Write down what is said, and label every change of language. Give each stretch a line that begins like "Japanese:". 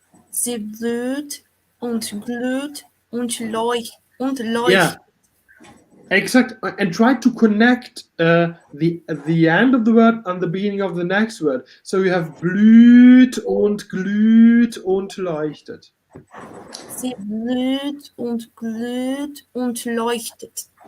German: Sie blüht und glüht und leuchtet.
English: Yeah. Exact, and try to connect the end of the word and the beginning of the next word. So you have
German: blüht und glüht und leuchtet. Sie blüht und glüht und leuchtet.